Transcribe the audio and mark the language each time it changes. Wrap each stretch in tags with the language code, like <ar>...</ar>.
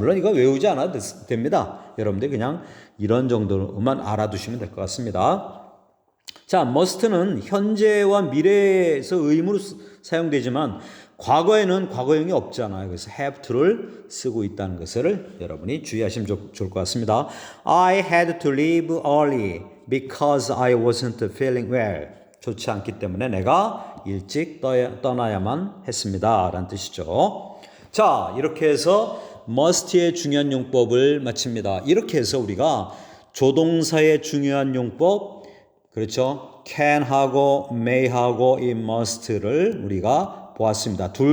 <ko>물론 이거 외우지 않아도 됩니다. 여러분들 그냥 이런 정도만 알아두시면 될 것 같습니다. 자, must는 현재와 미래에서 의무로 사용되지만 과거에는 과거형이 없잖아요. 그래서 have to를 쓰고 있다는 것을 여러분이 주의하시면 좋을 것 같습니다.</ko> <en>I had to leave early because I wasn't feeling well.</en> <ko>좋지 않기 때문에 내가 일찍 떠나야만 했습니다. 라는 뜻이죠. 자, 이렇게 해서 must의 중요한 용법을 마칩니다. 이렇게 해서 우리가 조동사의 중요한 용법, 그렇죠? can하고 may하고 이 must를 우리가 보았습니다.</ko>